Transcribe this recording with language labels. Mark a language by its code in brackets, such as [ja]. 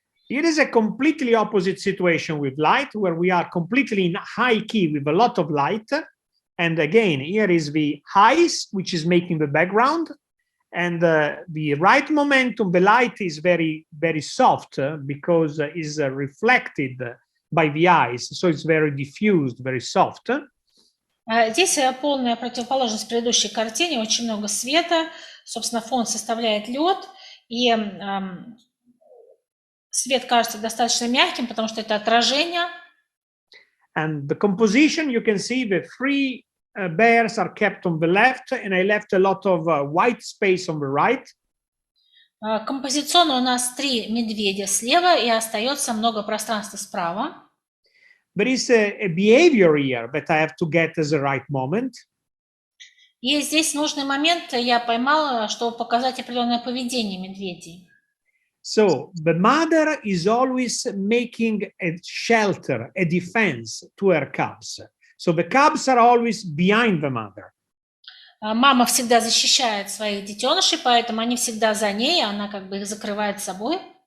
[en] Here is a completely opposite situation with light, where we are completely in high key with a lot of light. And again, here is the highs, which is making the background. And the right momentum, the light is very, very soft because it's reflected by the eyes. So it's very diffused, very soft. [ru] Здесь полная противоположность предыдущей картине, очень много света, собственно, фон составляет лед, и свет кажется достаточно мягким, потому что это отражение. [en] And the composition, you can see the three bears are kept on the left, and I left a lot of white space on the right. [ru] Композиционно у нас 3 медведя слева, и остается много пространства справа. [en] There is a behavior here that I have to get as a right moment. [ru] И здесь нужный момент я поймала, чтобы показать определенное поведение медведей. [en] So the mother is always making a shelter, a defense to her cubs. So the cubs are always behind the mother. [ru] Мама всегда защищает своих детенышей, поэтому они всегда за ней, она как бы их закрывает собой.